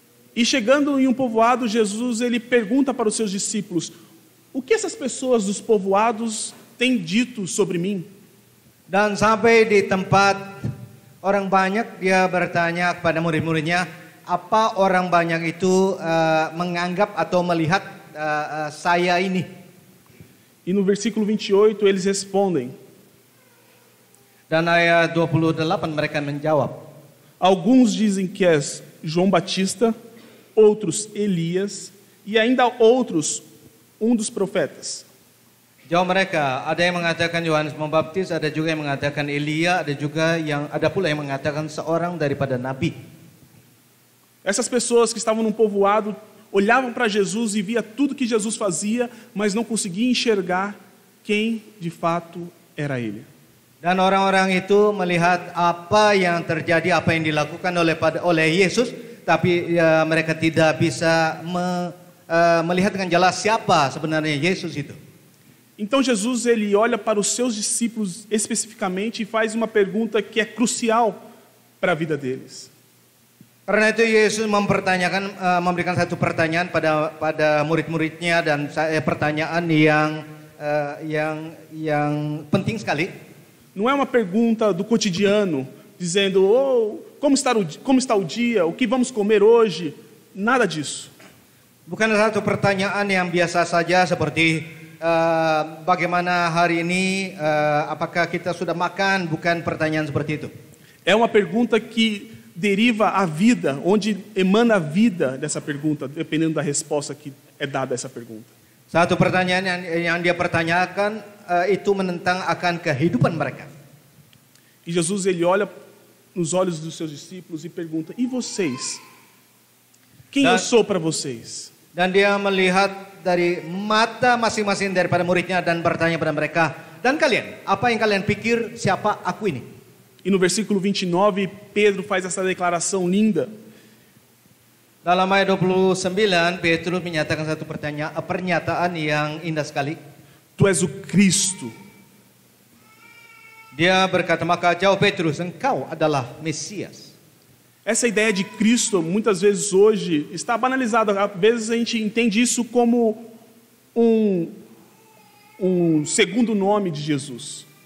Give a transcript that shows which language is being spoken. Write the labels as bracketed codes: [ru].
[pt] E chegando em um povoado, Jesus ele pergunta para os seus discípulos: o que essas pessoas dos povoados têm dito sobre mim? [id] Dan sampai di tempat orang banyak, dia bertanya kepada murid-muridnya, apa orang banyak itu menganggap atau melihat saya ini? [pt] E no versículo 28 eles respondem. [id] Dan ayat 28 mereka menjawab. [pt] Alguns dizem que és João Batista, outros Elias e ainda outros dos profetas. [id] Jawab mereka, ada yang mengatakan Yohanes Pembaptis, ada juga yang mengatakan Elia, ada pula yang mengatakan seorang daripada nabi. [pt] Essas pessoas que estavam num povoado olhavam para Jesus e via tudo que Jesus fazia, mas não conseguiam enxergar quem de fato era ele. [id] Dan orang-orang itu melihat apa yang terjadi, apa yang dilakukan oleh Yesus, tapi mereka tidak bisa melihat dengan jelas siapa sebenarnya Yesus itu. [pt] Então Jesus ele olha para os seus discípulos especificamente e faz uma pergunta que é crucial para a vida deles. [id] Karena itu Yesus memberikan satu pertanyaan pada murid-muridnya, dan pertanyaan yang penting sekali. [pt] Não é uma pergunta do cotidiano, dizendo, como está o dia, o que vamos comer hoje, nada disso. [id] Bukan satu pertanyaan yang biasa saja seperti bagaimana hari ini, apakah kita sudah makan, bukan pertanyaan seperti itu. [pt] É uma pergunta que deriva a vida, onde emana a vida dessa pergunta, dependendo da resposta que é dada a essa pergunta. [id] Satu pertanyaan yang dia pertanyakan itu menentang akan kehidupan mereka. [pt] E Jesus ele olha nos olhos dos seus discípulos e pergunta: e vocês? Quem eu sou para vocês? [id] Dan dia melihat dari mata masing-masing daripada muridnya dan bertanya pada mereka, dan kalian, apa yang kalian pikir siapa aku ini? [pt] E no versículo 29, Pedro faz essa declaração linda. [id] Dalam ayat 29, Petrus menyatakan satu pernyataan yang indah sekali. [pt] Tu és o Cristo. [id] Dia berkata, maka jawab Petrus, engkau adalah Mesias. [pt] Essa ideia de Cristo, muitas vezes hoje, está banalizada. Às vezes a gente entende isso como um segundo nome de Jesus.